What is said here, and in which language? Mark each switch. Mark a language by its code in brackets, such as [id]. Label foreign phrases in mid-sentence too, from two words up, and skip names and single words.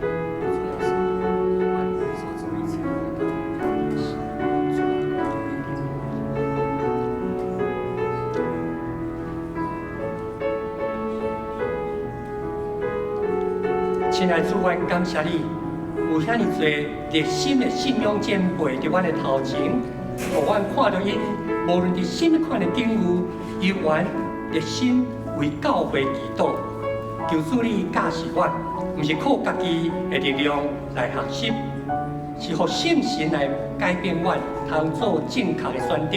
[nan] 亲爱的主，我感谢你，有遐尼多热心的信仰前辈伫阮的头前，互阮看到因无论伫什么款的境遇，依然热心为教会祈祷。求主你教示阮，毋是靠家己的力量来学习，是互圣神来改变阮，通做正确的选择。